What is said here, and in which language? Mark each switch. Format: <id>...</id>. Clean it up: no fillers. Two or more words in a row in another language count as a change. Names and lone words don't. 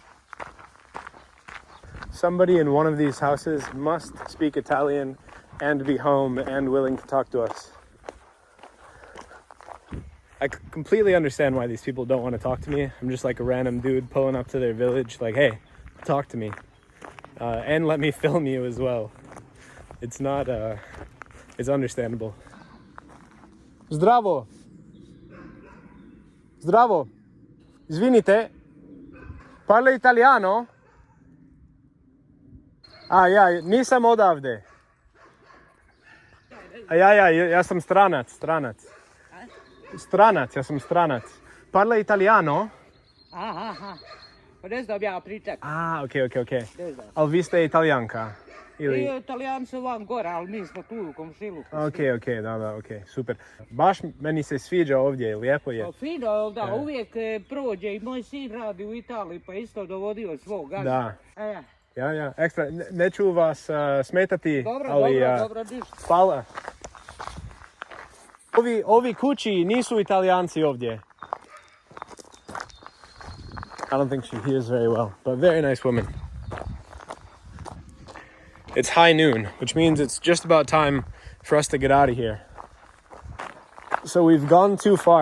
<en>Somebody in one of these houses must speak Italian and be home and willing to talk to us. I completely understand why these people don't want to talk to me. I'm just like a random dude pulling up to their village like, hey, talk to me. And let me film you as well. It's not, it's understandable.</en> <bs>Zdravo! Zdravo! Izvinite,</bs> <it>parla italiano?</it> <bs>Ja, nisam odavde. Ja sam stranac. Ja sam stranac.</bs> <it>Parla italiano?</it> <bs>Aha. Pa ne znam ja pričat. Ok. Ali vi ste Italijanka? I Italijani su van gore, ali mi smo tu u komšiluku. Ok, da, super. Baš meni se sviđa ovdje, lijepo je. Pa fino, da, uvijek prođe i moj sin radi u Italiji, pa isto dovodio svog gazda. Da. Ja. Ja, ekstra. Neću vas smetati, ali... Dobro, ništa. Hvala. Ovi kući nisu Italijanci ovdje.</bs> <en>I don't think she hears very well, but very nice woman. It's high noon, which means it's just about time for us to get out of here. So we've gone too far.</en>